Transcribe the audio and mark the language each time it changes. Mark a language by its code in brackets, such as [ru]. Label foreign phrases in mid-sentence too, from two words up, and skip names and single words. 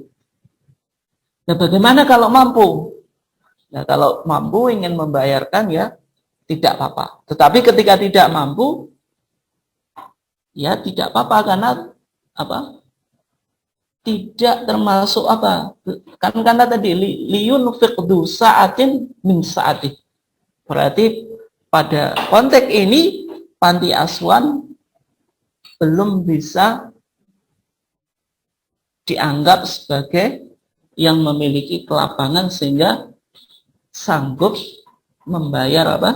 [id] Nah, bagaimana kalau mampu? Nah, kalau mampu ingin membayarkan ya tidak apa-apa. Tetapi ketika tidak mampu ya tidak apa-apa karena apa? Tidak termasuk apa? Kan karena tadi [ar] لينفق ذو سعة من سعته. [id] Berarti pada konteks ini panti asuhan belum bisa dianggap sebagai yang memiliki kelapangan sehingga sanggup membayar apa?